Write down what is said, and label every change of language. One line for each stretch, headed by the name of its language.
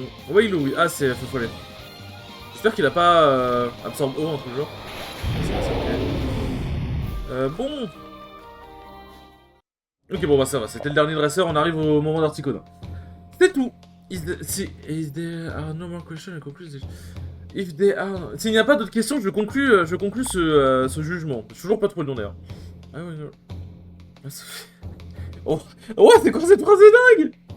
French: Wailou, oui. Ah, c'est Fofollet. J'espère qu'il a pas absorbé eau, entre le genre. Bon. Ok, bon, bah ça va. C'était le dernier dresseur. On arrive au moment d'Articodin. C'est tout.
English: Is there are no more questions, I conclude this. If there are...
French: S'il n'y a pas d'autres questions, je conclue ce jugement. Je suis toujours pas trop long d'ailleurs. Ah ouais, non. Oh, oh c'est quoi cette phrase de dingue?